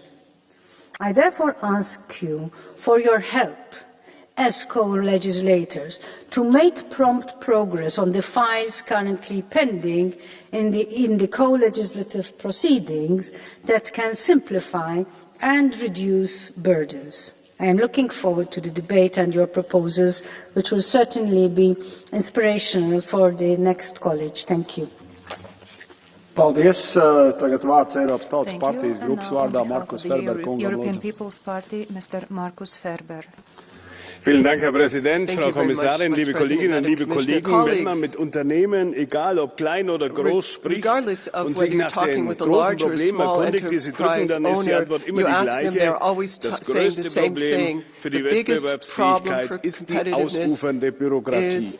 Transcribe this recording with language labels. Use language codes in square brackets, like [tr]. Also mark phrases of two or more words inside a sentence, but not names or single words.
[en] I therefore ask you for your help as co-legislators to make prompt progress on the files currently pending in the co-legislative proceedings that can simplify and reduce burdens. I am looking forward to the debate and your proposals, which will certainly be inspirational for the next College. Thank you. [lv] Paldies. Tagad vārds Eiropas Tautas partijas grupas vārdā Markus Ferber kungam. [en] European People's Party, Mr. Markus Ferber. [de] Vielen Dank, Herr Präsident, Frau Kommissarin, liebe Kolleginnen und liebe Kollegen. Wenn man mit Unternehmen, egal ob klein oder groß, spricht und sich nach den großen Problemen erkundigt, die sie drücken, dann ist die Antwort immer die gleiche. Das größte Problem für die Wettbewerbsfähigkeit ist die ausufernde Bürokratie.